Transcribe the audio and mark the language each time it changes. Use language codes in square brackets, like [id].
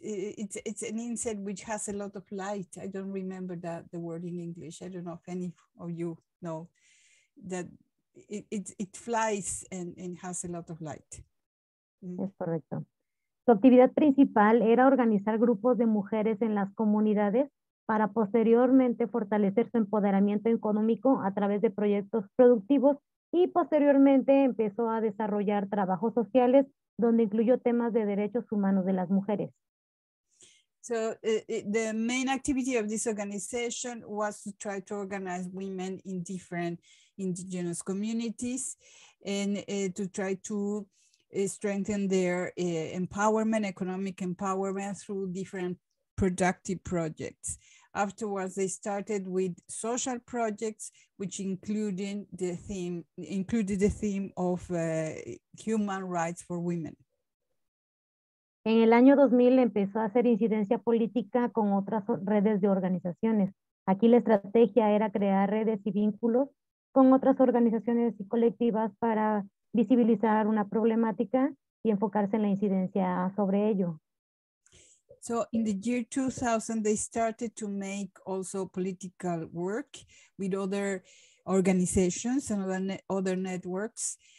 [en] It's an insect which has a lot of light. I don't remember the word in English. I don't know if any of you know that it flies and has a lot of light. [es] Es correcto. Su actividad principal era organizar grupos de mujeres en las comunidades para posteriormente fortalecer su empoderamiento económico a través de proyectos productivos, y posteriormente empezó a desarrollar trabajos sociales donde incluyó temas de derechos humanos de las mujeres. [en] So the main activity of this organization was to try to organize women in different indigenous communities and to try to strengthen their empowerment, economic empowerment through different productive projects. Afterwards, they started with social projects, which included the theme of human rights for women. [es] En el año 2000 empezó a hacer incidencia política con otras redes de organizaciones. Aquí la estrategia era crear redes y vínculos con otras organizaciones y colectivas para visibilizar una problemática y enfocarse en la incidencia sobre ello. [en] So in the year 2000, they started to make also political work with other organizations and other networks.